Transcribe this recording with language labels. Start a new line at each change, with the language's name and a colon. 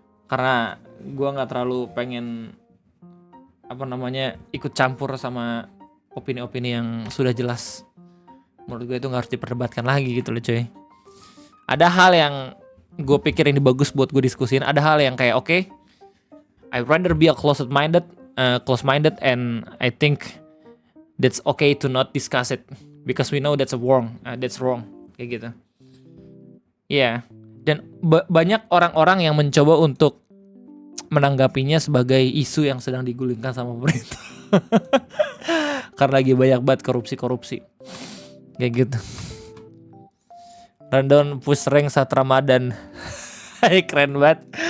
Indonesian: Karena gue nggak terlalu pengen ikut campur sama opini-opini yang sudah jelas. Menurut gue itu nggak harus diperdebatkan lagi gitu loh coy. Ada hal yang gue pikir ini bagus buat gue diskusin. Ada hal yang kayak
English: okay, I'd rather be a close-minded and I think that's okay to not discuss it because we know that's wrong
Indonesian: kayak gitu. Iya. Dan banyak orang-orang yang mencoba untuk menanggapinya sebagai isu yang sedang digulingkan sama pemerintah. Karena lagi banyak banget korupsi kayak gitu. Rundown push rank saat Ramadan. Keren banget.